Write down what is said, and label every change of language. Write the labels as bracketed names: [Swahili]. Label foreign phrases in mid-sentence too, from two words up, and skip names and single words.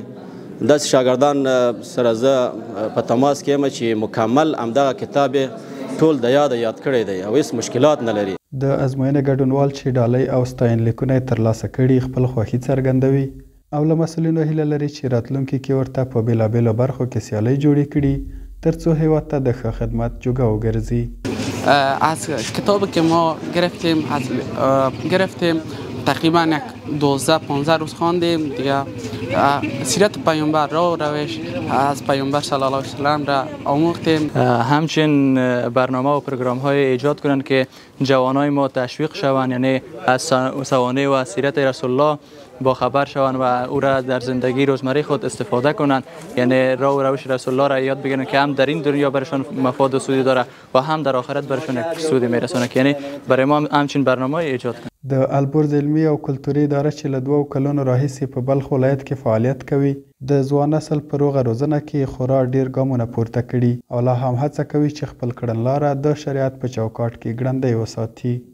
[Pashto] داسې شاګردان سره زه په تماس کې یم چې مکمل همدغه کتاب ټول د یاد کړی دی او هیڅ مشکلات نه لري. د ازموینې ګډونوال چې ډالۍ او ستاینلیکونه یې ترلاسه کړي خپل خوښي څرګندوي او له مسؤلینو هیله لري چې راتلونکي کې ورته په بېلابېلو برخو کې سیالۍ جوړې کړي ترڅو هیواد ته د ښه خدمت جوګه وګرځي. [Persian] از کتابی که ما گرفتیم تقریبا 12-15 روز خواندیم دیگه. سیرت پیامبر را روش از پیامبر صلی الله علیه و سلم را آموختیم. همچنین برنامه و پروگرام های ایجاد کنند که جوانای ما تشویق شوند، یعنی از سوانح و سیرت رسول الله با خبر شوند و او را در زندگی روزمره خود استفاده کنند، یعنی راه و روش رسول الله را یاد بگیرند که هم در این دنیا برشان مفاد و سودی داره و هم در آخرت برشان سودی میرسونه. یعنی برای ما همچین برنامه ایجاد کنند. [Pashto] د البرز علمي او کلتوري اداره چې له 2 کلونو راهیسې په بلخ ولایت کې فعالیت کوي د ځوان نسل په روغه روزنه کې خورا ډیر ګامونه پورته کړي او لا هم هڅه کوي چې خپل کړنلاره د شریعت په چوکاټ کې ګړندۍ وساتي.